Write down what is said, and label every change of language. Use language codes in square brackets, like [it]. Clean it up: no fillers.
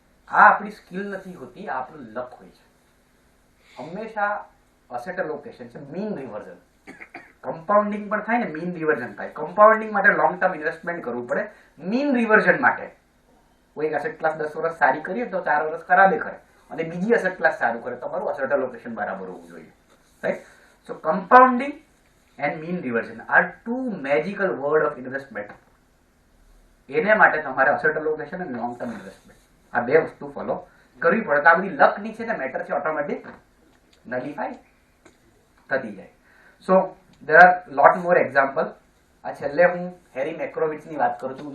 [gu] આ આપણી સ્કિલ નથી હોતી, આ આપણું લક હોય છે. હંમેશા અસેટ એલોકેશન છે મીન રિવર્ઝન. કમ્પાઉન્ડિંગ પણ થાય ને મીન રિવર્ઝન થાય. કમ્પાઉન્ડિંગ માટે લોંગ ટર્મ ઇન્વેસ્ટમેન્ટ કરવું પડે. મીન રિવર્ઝન માટે કોઈ એસેટ ક્લાસ 10 વર્ષ સારી કરીએ તો 4 વર્ષ ખરાબે કરે અને બીજી અસેટ ક્લાસ સારું કરે. તમારું અસેટ એલોકેશન બરાબર હોવું જોઈએ. [en] right? So compounding and mean reversion are two magical word of investment. [gu] એને માટે તમારે અસેટ એલોકેશન અને લોંગ ટર્મ ઇન્વેસ્ટમેન્ટ આ બે વસ્તુ ફોલો કરવી પડે. તો આ બધી લકની છે ને મેટર છે, ઓટોમેટિક નલિફાઈ થતી જાય. [en] So there are lot more example. [gu] આ છેલ્લે હું હેરી મેક્રોવિટ્સની વાત કરું છું.